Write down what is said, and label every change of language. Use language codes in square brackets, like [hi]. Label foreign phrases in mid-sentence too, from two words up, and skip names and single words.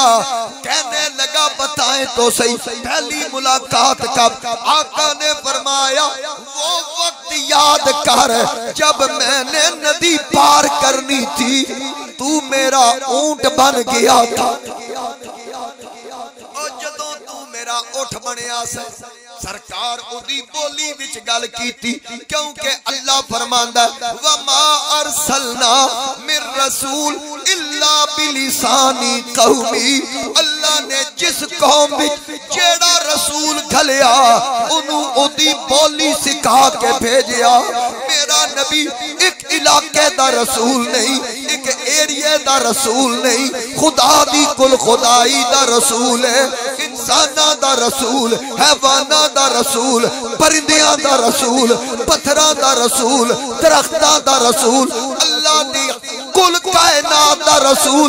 [ur] کہنے لگا بتائیں تو سہی، پہلی ملاقات کب? آقا نے فرمایا وہ وقت یاد کر جب میں نے ندی پار کرنی تھی، تو میرا اونٹ بن گیا تھا. [pa] اور جدوں تو میرا اٹھ بنیا سرکار اودی بولی وچ گل کیتی، کیونکہ اللہ فرماندا [ar] وما أرسلنا من رسول إلا بلسان قومه. [pa] اللہ نے جس قوم وچ جیہڑا رسول گھلیا اونہوں اودی بولی سکھا کے بھیجیا. میرا نبی اک علاقے دا رسول نہیں، اک ایریا دا رسول نہیں، خدا دی کل خدائی دا رسول ہے، انساناں دا رسول، حیواناں دا رسول، پرندیاں دا رسول، پتھراں دا رسول، درختاں دا رسول، اللہ دی کل کائنات دا رسول.